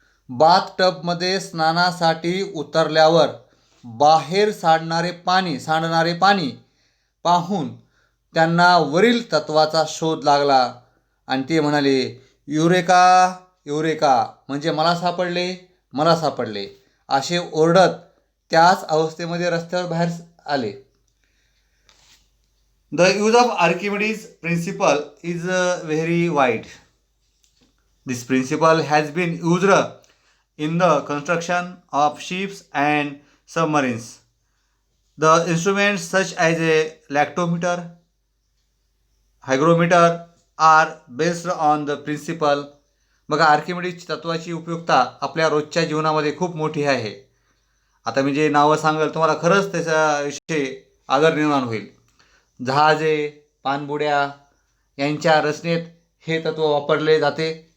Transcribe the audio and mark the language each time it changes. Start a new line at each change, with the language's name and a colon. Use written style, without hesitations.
Marathi: बाथटबमध्ये स्नानासाठी उतरल्यावर बाहेर सांडणारे पाणी पाहून त्यांना वरील तत्वाचा शोध लागला आणि ते म्हणाले युरेका युरेका, म्हणजे मला सापडले असे ओरडत त्याच अवस्थेमध्ये रस्त्यावर बाहेर आले.
English: The use of Archimedes principle is very wide. This principle has been used in the construction of ships and submarines. The instruments such as a lactometer, hygrometer are based on the principle.
Marathi: बघा, Archimedes तत्वाची उपयुक्तता आपल्या रोजच्या जीवनामध्ये खूप मोठी आहे. आता मी जे नावं सांगेल तुम्हाला खरंच त्याच्याविषयी आदर निर्माण होईल. जहाजे, पाणबुड्या यांच्या रचनेत हे तत्व वापरले जाते.